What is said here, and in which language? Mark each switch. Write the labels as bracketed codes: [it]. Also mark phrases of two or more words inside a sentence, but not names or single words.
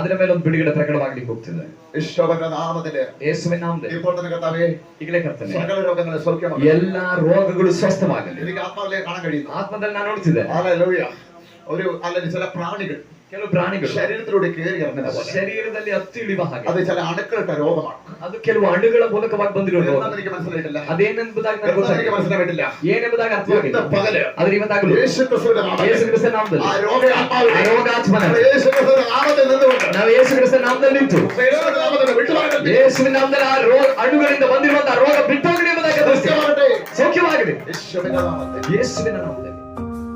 [kn] ಅದರ ಮೇಲೆ ಒಂದು ಬಿಡುಗಡೆ ಪ್ರಕಟವಾಗ್ಲಿಕ್ಕೆ ಹೋಗ್ತಿದೆ. [ml] യേശുവിന്റെ നാമത്തില് [kn] ಯೇಸುವಿನ ನಾಮದಲ್ಲಿ [ml] ഇപ്പോൾ തന്നെ കർത്താവേ, [kn] ಈಗಲೇ ಕರ್ತನೆ [ml] സകല രോഗങ്ങളെ സൗഖ്യമാക്കി. [kn] ಎಲ್ಲಾ ರೋಗಗಳು ಸ್ವಸ್ಥವಾಗಲಿ. [ml] എനിക്ക് ആത്മാവിലെ കാണാൻ കഴിയുന്നു. [kn] ಆತ್ಮದಲ್ಲಿ ನಾನು ನೋಡ್ತಿದ್ದೆ [ml] ഹല്ലേലൂയ. അല്ലെങ്കിൽ ചില പ്രാണികൾ [kn] ಕೆಲವು ಪ್ರಾಣಿಗಳು [ml] ശരീരത്തിലൂടെ കയറി ഇറങ്ങുന്ന പോലെ, [kn] ಶರೀರದಲ್ಲಿ ಹತ್ತಿ ಇಳಿಯುವ ಹಾಗೆ, [ml] അത് ചില അണുക്കളുടെ രോഗമാണ്. [kn] ಅದು ಕೆಲವು ಅಣುಗಳ ಮೂಲಕವಾಗಿ ಬಂದಿರೋ ರೋಗ. [ml] എന്താണെന്ന് എനിക്ക് മനസ്സിലായിട്ടില്ല, [kn] ಅದೇನೆಂಬುದಾಗಿ ನನಗೆ [ml] എന്താണെന്ന് എനിക്ക് [kn] ಗೊತ್ತಾಗಿಲ್ಲ, [ml] മനസ്സിലായിട്ടില്ല. [kn] ಏನೆಂಬುದಾಗಿ ಅರ್ಥವಾಗಿಲ್ಲ. [ml] ഇന്ന് പകല് [kn] ಆದ್ರೆ ಇವತ್ತಾಗಲೂ [ml] യേശു ക്രിസ്തുവിന്റെ നാമത്തിൽ [kn] ಯೇಸು ಕ್ರಿಸ್ತನ ನಾಮದಲ್ಲಿ [ml] ആ രോഗാത്മാവിനെ [kn] ಆ ರೋಗಾತ್ಮನ [ml] യേശു ക്രിസ്തുവിന്റെ നാമത്തിൽ നിന്നുകൊണ്ട് [kn] ನಾವು ಯೇಸು ಕ್ರಿಸ್ತನ ನಾಮದಲ್ಲಿ ನಿಂತು [ml] യേശുവിന്റെ നാമത്തിൽ വിട്ടുമാറട്ടെ. [kn] ಯೇಸುವಿನ ನಾಮದಲ್ಲಿ ಆ ಅಣುಗಳಿಂದ ಬಂದಿರುವಂತಹ ರೋಗ ಬಿಟ್ಟೋಗಲಿ ಎಂಬುದಾಗಿ [ml] സൗഖ്യമാകട്ടെ. [kn] ಸೌಖ್ಯವಾಗಲಿ [ml] യേശുവിന്റെ നാമത്തിൽ [kn] ಯೇಸುವಿನ ನಾಮದಲ್ಲಿ.